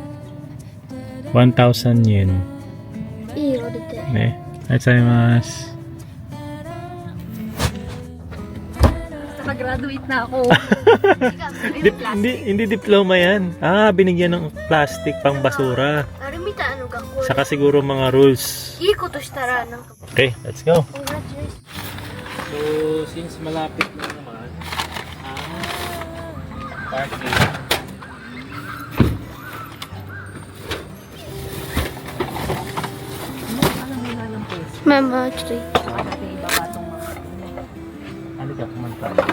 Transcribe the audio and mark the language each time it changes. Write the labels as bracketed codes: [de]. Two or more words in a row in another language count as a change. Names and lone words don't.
[en] 1,000 yen. [ja] いいよ、出て。ね。ありがとうございます。 [tl] Nag-graduate na ako. Hindi diploma yan. Binigyan ng plastic pang basura. [ja] あれみたいなの学校 [tl] Saka siguro mga rules. [ja] いいことしたら、なんか、 [en] Okay, let's go. congratulations. So, since [tl] malapit na naman ang parking, [en] Mama, actually. [tl] halika pumunta.